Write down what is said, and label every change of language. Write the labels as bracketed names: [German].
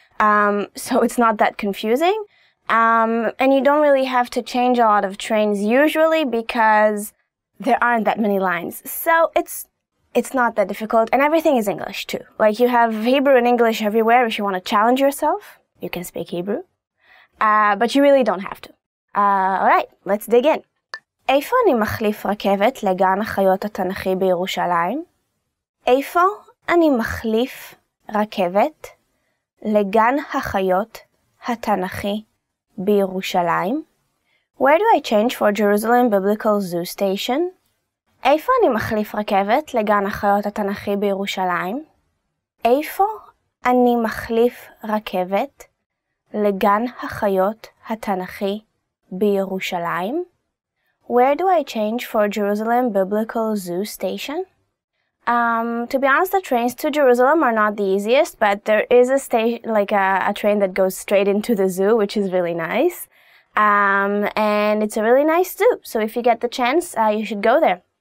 [English] So it's not that confusing. And you don't really have to change a lot of trains usually because there aren't that many lines. So it's not that difficult, and everything is English too. Like you have Hebrew and English everywhere. If you want to challenge yourself, you can speak Hebrew. But you really don't have to. Alright, let's dig in. [Hebrew] איפה אני מחליף רכבת לגן החיות התנ"כי בירושלים? איפה אני מחליף רכבת לגן החיות התנ"כי בירושלים? [English] Where do I change for Jerusalem Biblical Zoo Station? [Hebrew] איפה אני מחליף רכבת לגן החיות התנ"כי בירושלים? איפה אני מחליף רכבת לגן החיות התנ"כי בירושלים? [English] Where do I change for Jerusalem Biblical Zoo Station? To be honest, the trains to Jerusalem are not the easiest, but there is a station, like a train that goes straight into the zoo, which is really nice. And it's a really nice zoo, so if you get the chance, you should go there.